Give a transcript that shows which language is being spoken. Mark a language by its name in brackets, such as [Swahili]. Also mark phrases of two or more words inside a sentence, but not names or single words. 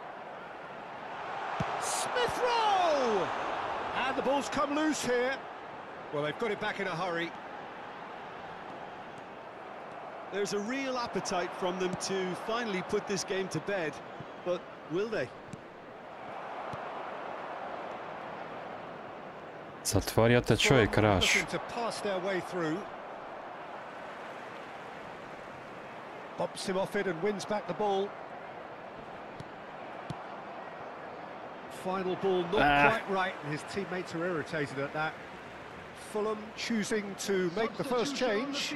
[English] Smith Rowe! And the ball's come loose here. Well, they've got it back in a hurry. There's a real appetite from them to finally put this game to bed, but will they? Zatvorio te čovjek raš. Looking to pass their way through. Bops him off it and wins back the ball. Final ball not quite right, and his teammates are irritated at that. Fulham choosing to make the first change.